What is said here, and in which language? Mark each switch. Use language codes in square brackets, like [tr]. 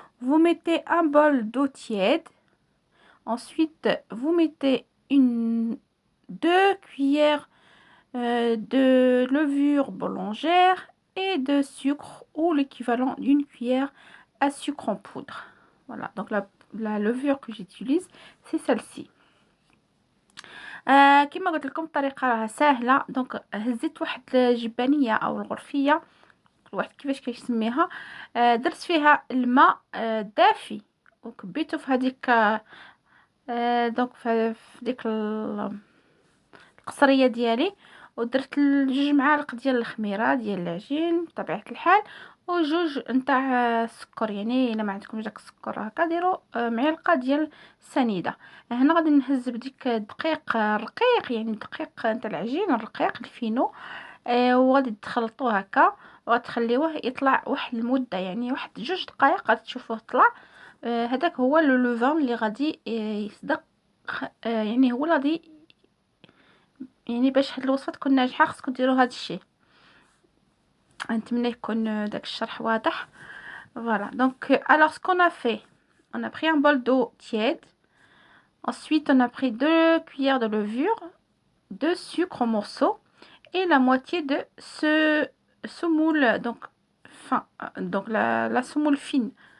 [fr] Vous mettez un bol d'eau tiède. Ensuite, vous mettez 2 cuillères de levure boulangère et de sucre ou l'équivalent d'une cuillère à sucre en poudre. Voilà, donc la levure que j'utilise, c'est celle-ci. [ar] كما قلت لكم الطريقه راها سهله. دونك هزيت واحد الجبانيه او الغرفيه، كل واحد كيفاش كيسميها. درت فيها الماء دافي وكبيته في هذيك دونك في ديك القصريه ديالي، ودرت 2 معالق ديال الخميره ديال العجين بطبيعه الحال وجوج نتاع السكر. يعني الا ما عندكمش داك السكر هكا ديروا معلقه ديال السنيده. هنا غادي نهز بديك الدقيق الرقيق، يعني الدقيق نتاع العجين الرقيق الفينو. وغادي تخلطوه هكا وغتخليوه يطلع واحد المده، يعني واحد 2 دقائق غادي تشوفوه طلع. هذاك هو لو لوفان اللي غادي يصدق. يعني هو غادي، يعني باش هاد الوصفه تكون ناجحه خصكم ديروا هذا الشيء. نتمنى يكون داك الشرح واضح. [fr] Voilà, donc alors ce qu'on a fait, on a pris un bol d'eau tiède. Ensuite, on a pris 2 cuillères de levure, 2 sucres en morceaux et la moitié de ce semoule, donc fin, donc la semoule fine.